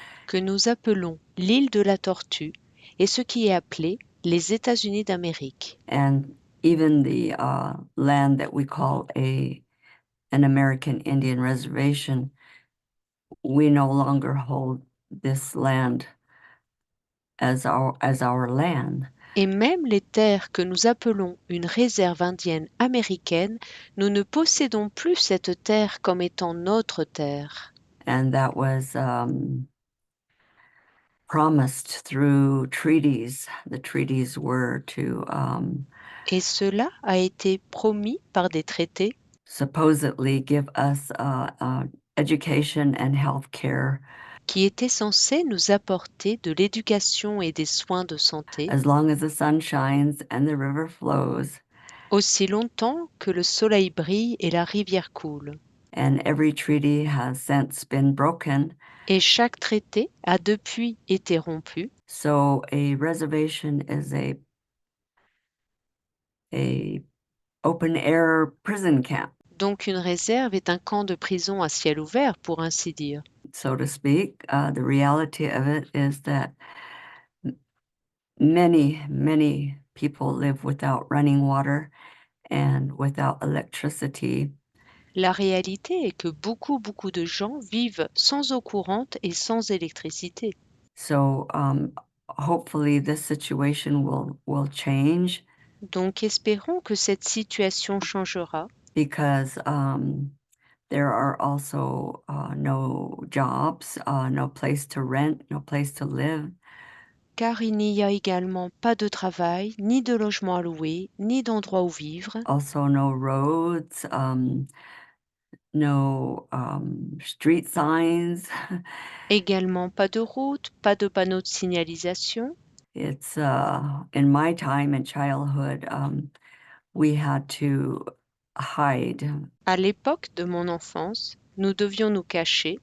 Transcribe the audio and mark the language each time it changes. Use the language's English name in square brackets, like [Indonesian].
[French] que nous appelons l'île de la Tortue et ce qui est appelé les États-Unis d'Amérique. [English] And even the land that we call an American Indian reservation, we no longer hold this land as our land. [French] Et même les terres que nous appelons une réserve indienne américaine, nous ne possédons plus cette terre comme étant notre terre. [English] And that was promised through treaties. The treaties were to [French] Et cela a été promis par des traités [English] supposedly give us education and health care [French] qui étaient censés nous apporter de l'éducation et des soins de santé [English] as long as the sun shines and the river flows. [French] aussi longtemps que le soleil brille et la rivière coule. [English] And every treaty has since been broken. [French] Et chaque traité a depuis été rompu. [English] So a reservation is a open air prison camp, [French] Donc une réserve est un camp de prison à ciel ouvert, pour ainsi dire. [English] so to speak. The reality of it is that many people live without running water and without electricity. [French] La réalité est que beaucoup de gens vivent sans eau courante et sans électricité. [English] So hopefully this situation will change [French] Donc espérons que cette situation changera [English] because there are also no jobs, no place to rent, no place to live. [French] car il n'y a également pas de travail, ni de logement à louer, ni d'endroit où vivre, [English] Also no roads, no street signs. [French] également pas de route, pas de panneaux de signalisation. [English] It's in my time in childhood, we had to hide. [French] À l'époque de mon enfance, nous devions nous cacher.